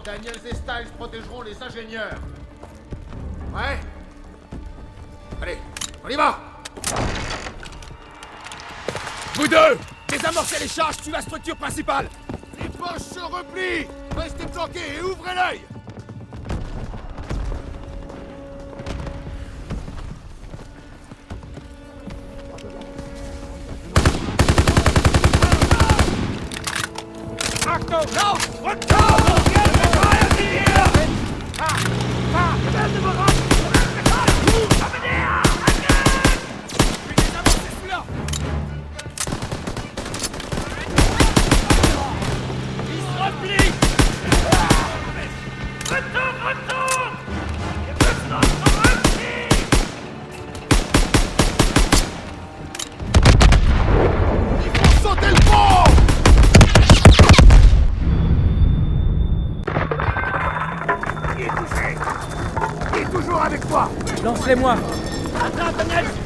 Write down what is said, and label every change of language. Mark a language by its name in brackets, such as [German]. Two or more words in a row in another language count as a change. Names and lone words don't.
[French] Daniels et Styles protégeront les ingénieurs. Ouais? Allez, on y va! Vous deux! Désamorcez les charges, tu la structure principale! Les Boches se replient! Restez planqués et ouvrez l'œil! [German] Achtung! Lauf! Rückzug! Feuer Sie hier! Werden Sie bereit! Kommen näher! Angriff! [French] Je vais désamorcer celui-là! Il se replie! Retour! Retour! [German] Wir müssen uns zurückziehen! [French] Il faut sauter le pont! Il est touché! Il est toujours avec toi! Lance-les-moi! Attrape, Daniel!